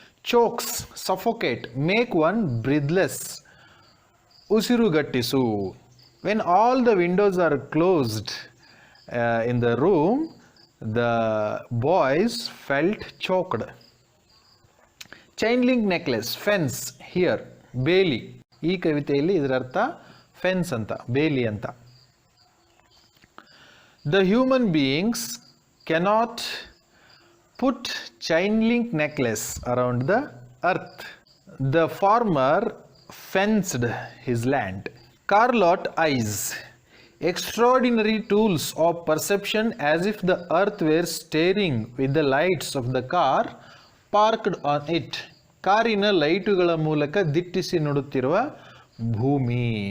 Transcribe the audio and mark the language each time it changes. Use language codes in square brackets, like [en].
[en] Chokes suffocate make one breathless. Usirugattisu. When all the windows are closed in the room, the boys felt choked. Chain link necklace fence here ಬೇಲಿ. [kn] ಈ ಕವಿತೆಯಲ್ಲಿ ಇದರ ಅರ್ಥ fence ಅಂತ, ಬೇಲಿ ಅಂತ. [en] The human beings cannot put chain link necklace around the earth. The farmer fenced his land. Carlot eyes extraordinary tools of perception as if the earth were staring with the lights of the car parked on it. [kn] ಕಾರಿನ ಲೈಟುಗಳ ಮೂಲಕ ದಿಟ್ಟಿಸಿ ನೋಡುತ್ತಿರುವ ಭೂಮಿ.